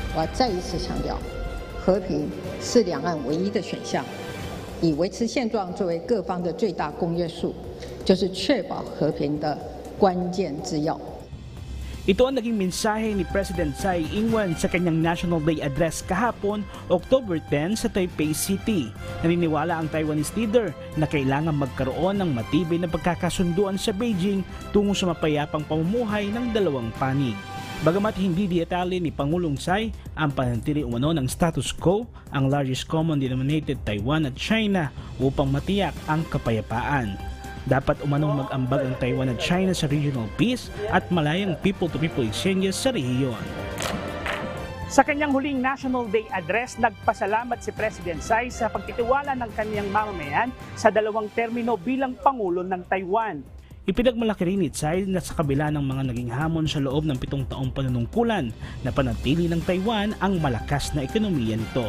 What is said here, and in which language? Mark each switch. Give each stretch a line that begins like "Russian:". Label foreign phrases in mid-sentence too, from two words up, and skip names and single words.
Chinese: 我要再一次强调，和平是两岸唯一的选项，以维持现状作为各方的最大公约数，就是确保和平的关键之要。
Filipino: Ito ang naging mensahe ni President Tsai Ing-wen sa kanyang National Day Address kahapon, October 10 sa Taipei City. Naniniwala ang Taiwanese leader na kailangan magkaroon ng matibay na pagkakasunduan sa Beijing tungo sa mapayapang pamumuhay ng dalawang panig. Bagamat hindi detalye ni Pangulong Tsai ang panatili umano ng
English: status quo,
Filipino: ang
English: largest common denominator
Filipino: Taiwan at China upang matiyak ang kapayapaan. Dapat umanong mag-ambag ang Taiwan at China sa
English: regional peace
Filipino: at malayang
English: people-to-people exchanges
Filipino: sa rehiyon. Sa kanyang huling National Day Address, nagpasalamat si President Tsai sa pagtitiwala ng kanyang mamamayan sa dalawang termino bilang Pangulo ng Taiwan. Ipinagmalaki rin ni Tsai na sa kabila ng mga naging hamon sa loob ng 7 taong panunungkulan na panatili ng Taiwan ang malakas na ekonomiya nito.